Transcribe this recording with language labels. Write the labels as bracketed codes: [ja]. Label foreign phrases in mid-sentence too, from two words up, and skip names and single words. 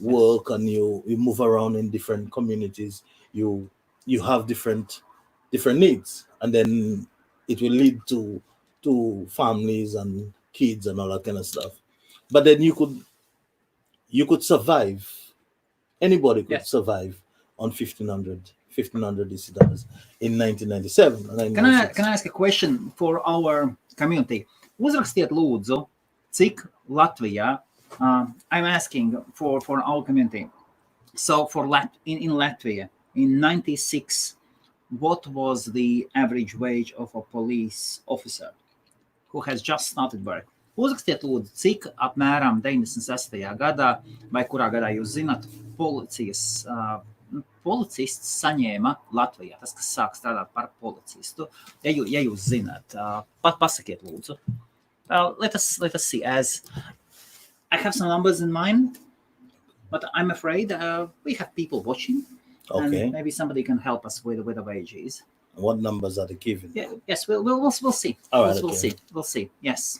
[en] work and you move around in different communities, you have different needs, and then it will lead to families and kids and all that kind of stuff. But then you could survive. Anybody could Yes. survive on 1500 DC dollars in 1997. Can I ask a question for our community? [lv] Uzrakstiet lūdzu, cik Latvijā, [en] I'm asking for our community. So for in Latvia, in 96, what was the average wage of a police officer who has just started work? [lv] Uzrakstiet lūdzu, cik apmēram 96. gadā, vai kurā gadā jūs zināt, policists saņēma Latvijā, tas, kas sāk strādāt par policistu. Ja jūs zināt, pasakiet lūdzu. [en] Let us see, as I have some numbers in mind, but I'm afraid we have people watching. Okay. And maybe somebody can help us with the wages. What numbers are they giving? Yeah, yes, we'll see. All right, We'll see. Yes.